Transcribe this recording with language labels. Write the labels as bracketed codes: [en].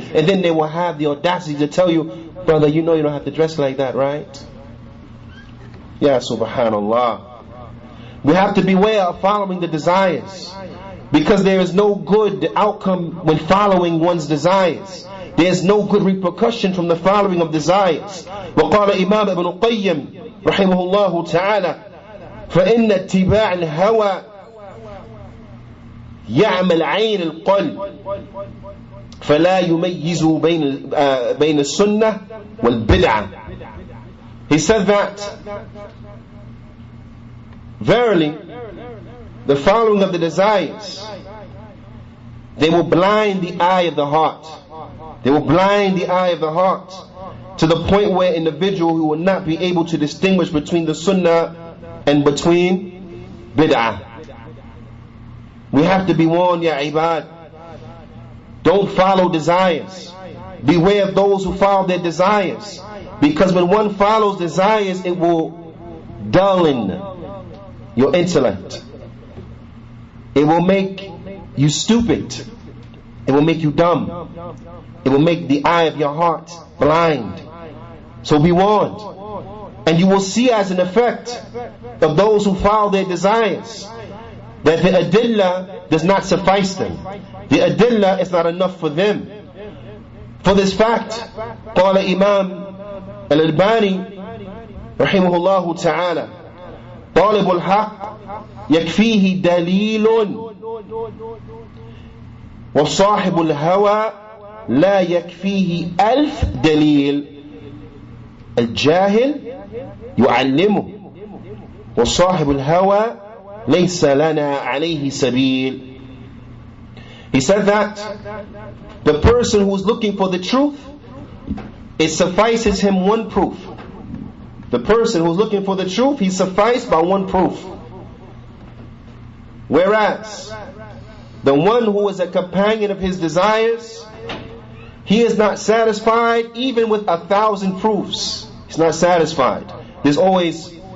[en] And then they will have the audacity to tell you, brother, you know you don't have to dress like that, right? Ya subhanallah. We have to beware of following the desires, because there is no good outcome when following one's desires. There is no good repercussion from the following of desires. [ar] وقال إمام ابن القيم رحمه الله تعالى فإن اتباع الهوى يعمل عين القلب فلا يميز بين السنة والبدعة. [en] He said that verily the following of the desires, they will blind the eye of the heart. They will blind the eye of the heart to the point where individual who will not be able to distinguish between the sunnah and between bid'ah. We have to be warned, ya ibad. Don't follow desires. Beware of those who follow their desires, because when one follows desires, it will dullin your intellect. It will make you stupid. It will make you dumb. It will make the eye of your heart blind. So be warned. And you will see as an effect of those who follow their desires that the adillah does not suffice them. The adillah is not enough for them. For this fact, [ar] قال Imam al-Albani رحمه الله تعالى طالب الحق يكفيه دليل وصاحب الهوى لا يكفيه 1000 دليل. الجاهل يعلمه وصاحب الهوى ليس لنا عليه سبيل. [en] He said that the person who is looking for the truth, it suffices him one proof. The person who is looking for the truth, he sufficed by one proof. Whereas the one who is a companion of his desires, he is not satisfied even with 1,000 proofs. He's not satisfied. There's always